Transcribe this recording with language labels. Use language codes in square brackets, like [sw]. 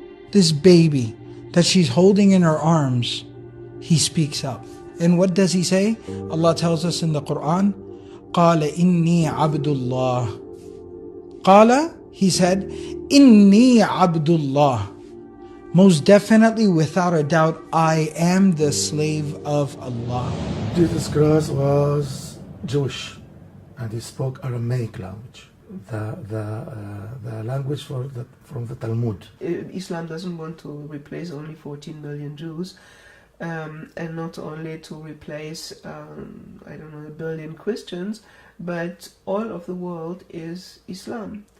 [en] This baby that she's holding in her arms, he speaks up. And what does he say? Allah tells us in the Quran, [ar] قَالَ إِنِّي عَبْدُ اللَّهِ. قَالَ, [en] he said, [ar] إِنِّي عَبْدُ اللَّهِ. [en] Most definitely, without a doubt, I am the slave of Allah. Jesus Christ was Jewish and he spoke Aramaic language, the language from the Talmud. Islam doesn't want to replace only 14 million Jews and not only to replace, I don't know, 1 billion Christians, but all of the world is Islam.